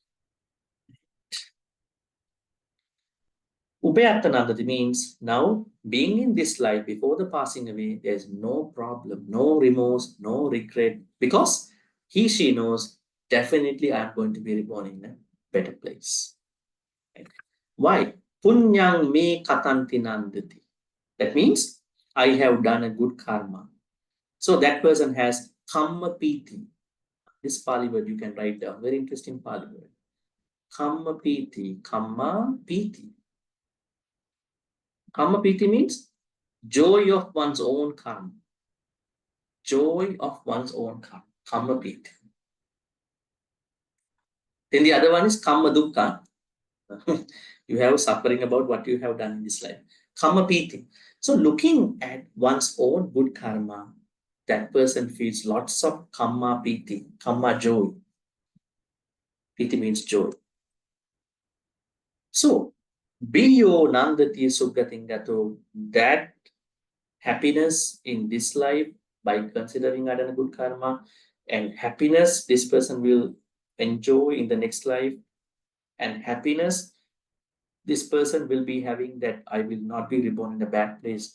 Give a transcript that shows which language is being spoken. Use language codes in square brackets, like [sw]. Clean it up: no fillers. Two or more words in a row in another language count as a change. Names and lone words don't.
[en] Upayattanandati means now being in this life before the passing away, there's no problem, no remorse, no regret, because she knows definitely I'm going to be reborn in a better place. Right? Why? [pi] Punyang me katanti nandati. [en] That means I have done a good karma. So that person has kamma piti. This Pali word you can write down. Very interesting Pali word. [pi] Kamma piti. Kamma piti. Kamma piti [en] means joy of one's own karma. Joy of one's own karma. [pi] Kamma piti. [en] Then the other one is [pi] kamma dukkha. [en] You have suffering about what you have done in this life. [pi] Kamma piti. [en] So looking at one's own good karma, that person feels lots of [pi] kamma piti, [en] kamma joy. Piti means joy. So, [pi] biyo nandati sugatingato, [en] that happiness in this life by considering adana good karma, and happiness this person will enjoy in the next life, and happiness this person will be having, that I will not be reborn in a bad place.